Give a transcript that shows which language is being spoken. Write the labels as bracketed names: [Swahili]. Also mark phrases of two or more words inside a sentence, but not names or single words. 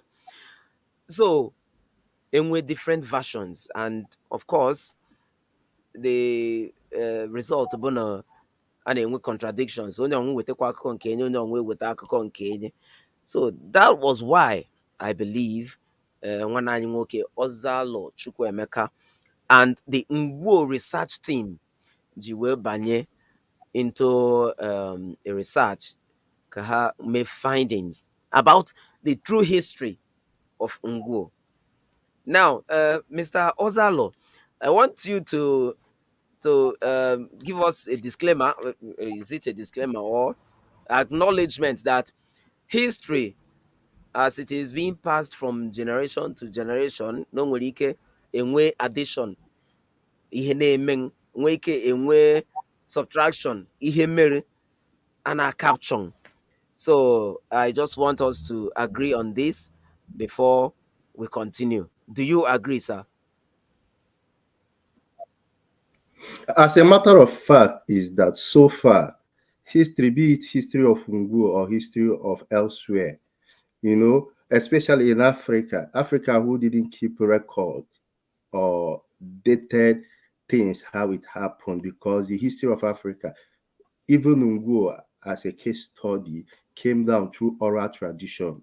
[English] So enwe different versions, and of course the result [Igbo] bụ na a na-enwe [English] contradictions. [Igbo] Onye ọnwụ wetakwa akụkọ nke enye, onye ọnwụ eweta akụkọ nke enye. [English] So that was why I believe [Igbo] nwanne anyị nwoke [English] Ozalo Chukwuemeka and the Ngwo research team [Igbo] ji wee banye [English] into a research [Igbo] ka ha [English] make findings about the true history of Ngwo. Now, Mr. Ozalo, I want you to give us a disclaimer. Is it a disclaimer or acknowledgement that history, as it is being passed from generation to generation, [Igbo] no nwere ike enwe [English] addition, [Igbo] ihe na-eme, nwee ike enwe subtraction, ihe mere, [English] and a caption. So I just want us to agree on this before we continue. Do you agree, sir? As a matter of fact, is that so far, history, be it history of Ngwo or history of elsewhere, especially in Africa, who didn't keep record or dated things how it happened, because the history of Africa, even Ngwo as a case study, came down through oral tradition.